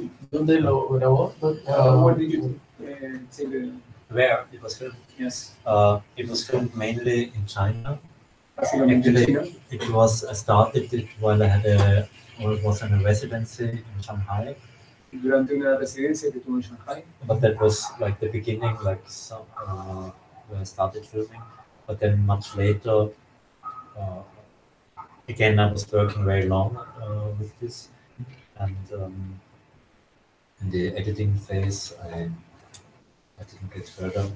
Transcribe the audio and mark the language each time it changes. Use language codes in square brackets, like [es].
[es] ¿Dónde lo grabó? [en] What did you say the... Where it was filmed? Yes. It was filmed mainly in China. [es] Básicamente en China. [en] Actually, it was I started it while I was in a residency in Shanghai. [es] Durante una residencia que tuve en Shanghai. [en] But that was like the beginning, like some, when I started filming. But then much later, again, I was working very long with this, and in the editing phase, I didn't get further.